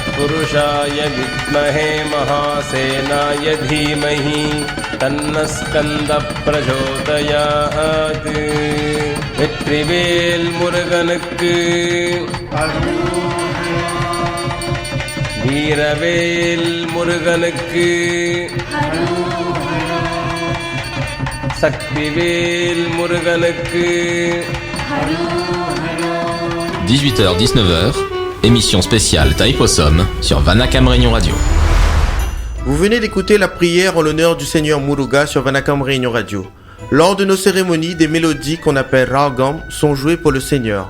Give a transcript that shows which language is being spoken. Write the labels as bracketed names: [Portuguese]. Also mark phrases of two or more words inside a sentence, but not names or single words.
[Sanskrit] पुरुषाय विद्महे महासेनाय धीमहि तन्नः स्कन्दः प्रचोदयात् [Tamil] வெற்றிவேல் முருகனுக்கு வீரவேல் முருகனுக்கு சக்திவேல் முருகனுக்கு [French] 18h-19h, émission spéciale Taïpossum sur Vanakam Réunion Radio. Vous venez d'écouter la prière en l'honneur du Seigneur Muruga sur Vanakam Réunion Radio. Lors de nos cérémonies, des mélodies qu'on appelle Ragam sont jouées pour le Seigneur.